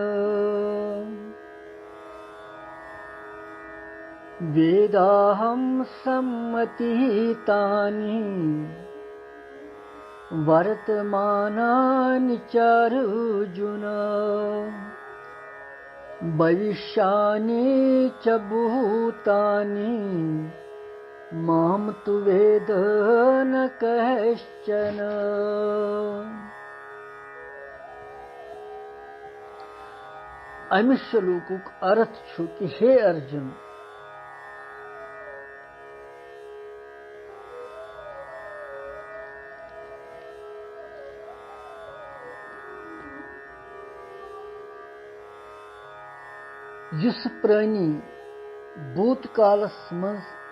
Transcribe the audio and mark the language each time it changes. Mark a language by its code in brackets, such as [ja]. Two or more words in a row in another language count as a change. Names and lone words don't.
[sa] वेदाहम सम्मति तानि वर्तमानानि चार्जुन भविष्यानि च भूतानि मां तु वेद न कश्चन। [ks] अमिस श्लोकुक अर्थ कि हे अर्जुन युस प्राणी भूतकालस मज